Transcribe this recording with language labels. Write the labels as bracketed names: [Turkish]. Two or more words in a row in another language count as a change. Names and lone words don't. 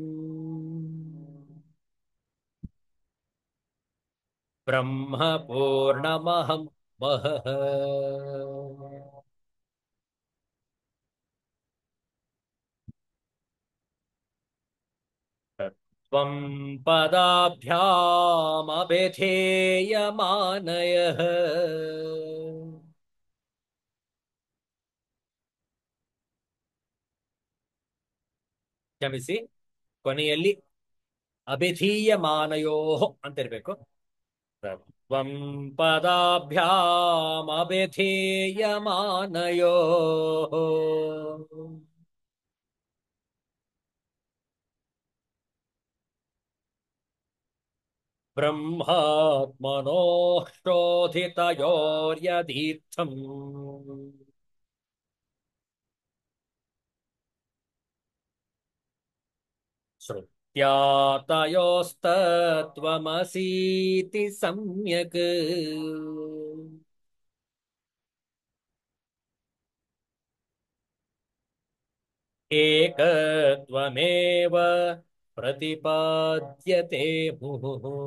[Sanskrit] ब्रह्मपूर्णमहं महः तत्त्वं पदाभ्यामभिधेयमानयः [Kannada] ಕ್ಷಮಿಸಿ, ಕೊನೆಯಲ್ಲಿ ಅಭಿಧೀಯಮಾನಯೋ ಅಂತ ಇರಬೇಕು. [Sanskrit] ತತ್ವಂ ಪದಾಭ್ಯಾಮಭಿಧೇಯಮಾನಯೋ ಬ್ರಹ್ಮಾತ್ಮನೋ ಶೋಧಿತಯೋರ್ಯದೀರ್ಥಂ श्रुत्या तयोस्तत्त्वमसीति सम्यक् एकत्वमेव प्रतिपाद्यते मुहुः